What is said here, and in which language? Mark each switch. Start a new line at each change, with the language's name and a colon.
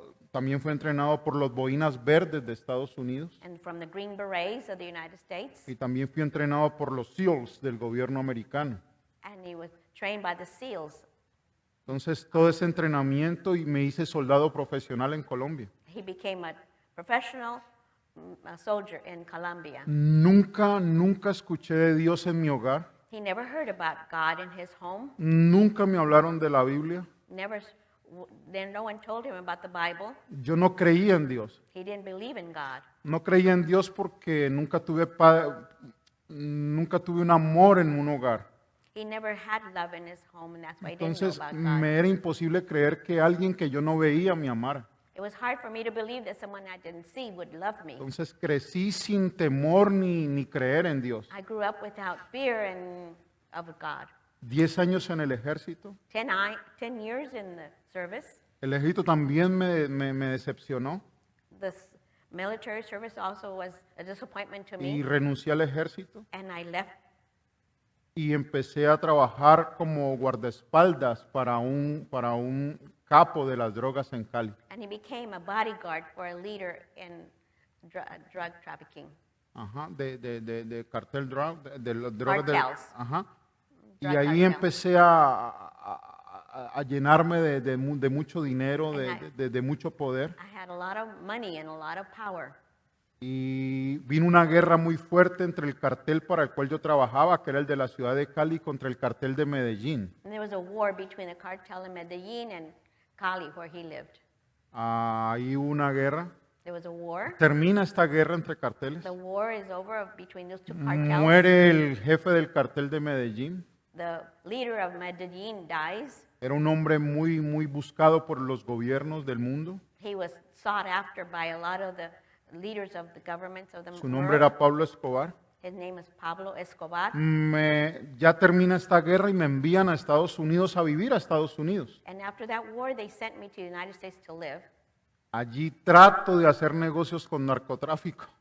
Spanish: También fue entrenado por los Boinas Verdes de Estados Unidos.
English: And from the Green Berets of the United States.
Spanish: Y también fui entrenado por los SEALs del gobierno americano.
English: And he was trained by the SEALs.
Spanish: Entonces todo ese entrenamiento y me hice soldado profesional en Colombia.
English: He became a professional soldier in Colombia.
Spanish: Nunca escuché de Dios en mi hogar.
English: He never heard about God in his home.
Spanish: Nunca me hablaron de la Biblia.
English: Then no one told him about the Bible.
Spanish: Yo no creía en Dios.
English: He didn't believe in God.
Spanish: No creía en Dios porque nunca tuve un amor en un hogar.
English: He never had love in his home, and that's why he didn't
Spanish: Entonces
English: know about God.
Spanish: me era imposible creer que alguien que yo no veía me amara.
English: It was hard for me to believe that someone I didn't see would love me.
Spanish: Entonces crecí sin temor ni creer en Dios.
English: I grew up without fear of God.
Spanish: 10 años en el ejército.
English: 10 years in the service.
Spanish: El ejército también me decepcionó
English: Military service also was a disappointment to
Spanish: y
English: me,
Spanish: renuncié al ejército
English: and I left.
Spanish: y empecé a trabajar como guardaespaldas para un capo de las drogas en Cali.
English: And he became a bodyguard for a leader in drug trafficking.
Spanish: Ajá, de cartel drug, de las drogas
English: Cartels.
Spanish: ajá. Y
English: Drug
Spanish: ahí
English: cartel.
Spanish: empecé a llenarme de mucho dinero, de mucho poder.
English: I had a lot of money and a lot of power.
Spanish: Y vino una guerra muy fuerte entre el cartel para el cual yo trabajaba, que era el de la ciudad de Cali, contra el cartel de Medellín.
English: And there was a war between the cartel in Medellin and Cali, where he lived.
Spanish: Ahí hubo una guerra.
English: There was a war.
Spanish: Termina esta guerra entre carteles.
English: The war is over between those two cartels.
Spanish: Muere el jefe del cartel de Medellín.
English: The leader of Medellin dies.
Spanish: Era un hombre muy buscado por los gobiernos del mundo.
English: He was sought after by a lot of the leaders of the governments of the
Spanish: Su nombre
English: world.
Spanish: era Pablo Escobar.
English: His name is Pablo Escobar.
Spanish: Ya termina esta guerra y me envían a Estados Unidos a vivir a Estados Unidos.
English: And after that war, they sent me to the United States to live.
Spanish: Allí trato de hacer negocios con narcotráfico